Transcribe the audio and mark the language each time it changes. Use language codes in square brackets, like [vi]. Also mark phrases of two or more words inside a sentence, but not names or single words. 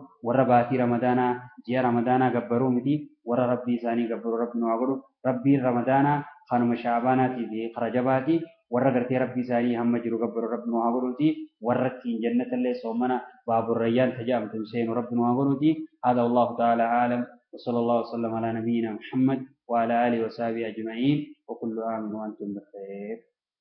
[om] warra baatii ramadaanaa ji'a ramadaanaa gabbaruu miti warra rabbii isaanii gabbaruu rabbi nu haa godhu rabbiin ramadaanaa kanuma shaabaanaatii fi karajabaati warra gartee rabbii isaanii hamma jiru gabbaruu rabbi nu haa godhuuti warra ittiin jannatallee soomana baaburrayyaan tajaajamtu seenu rabbi nu haa godhuuti hada [ar] والله تعالى أعلم وصلى الله وسلم على نبينا محمد وعلى آله وصحبه أجمعين وكل عام وأنتم بخير